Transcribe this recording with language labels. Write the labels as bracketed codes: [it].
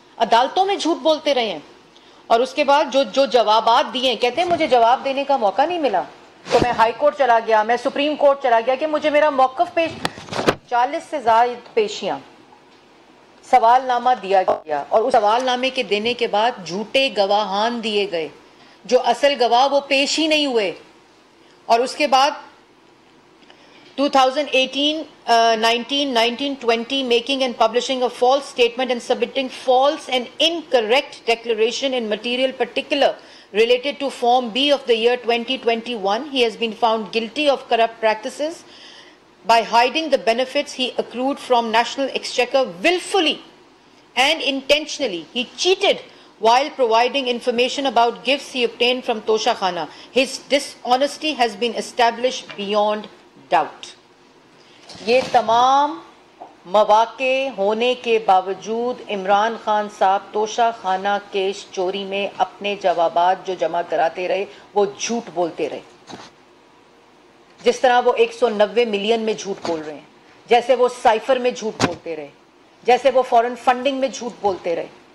[ur] عدالتوں میں جھوٹ بولتے رہے ہیں، اور اس کے بعد جو جوابات دیے، کہتے ہیں مجھے جواب دینے کا موقع نہیں ملا تو میں ہائی کورٹ چلا گیا، میں سپریم کورٹ چلا گیا کہ مجھے میرا موقف پیش، 40 سے زائد پیشیاں، سوال نامہ دیا گیا، اور اس سوال نامے کے دینے کے بعد جھوٹے گواہان دیے گئے، جو اصل گواہ وہ پیش ہی نہیں ہوئے، اور اس کے بعد [en] 2018, 19, 19, 20, making and publishing a false statement and submitting false and incorrect declaration in material particular related to Form B of the year 2021. He has been found guilty of corrupt practices by hiding the benefits he accrued from National Exchequer willfully and intentionally. He cheated while providing information about gifts he obtained from Tosha Khana. His dishonesty has been established beyond doubt. [ur] یہ تمام مواقع ہونے کے باوجود عمران خان صاحب توشہ خانہ case چوری میں اپنے جوابات جو جمع کراتے رہے وہ جھوٹ بولتے رہے. جس طرح وہ 190 ملین میں جھوٹ بول رہے ہیں، جیسے وہ سائفر میں جھوٹ بولتے رہے، جیسے وہ فورن فنڈنگ میں جھوٹ بولتے رہے.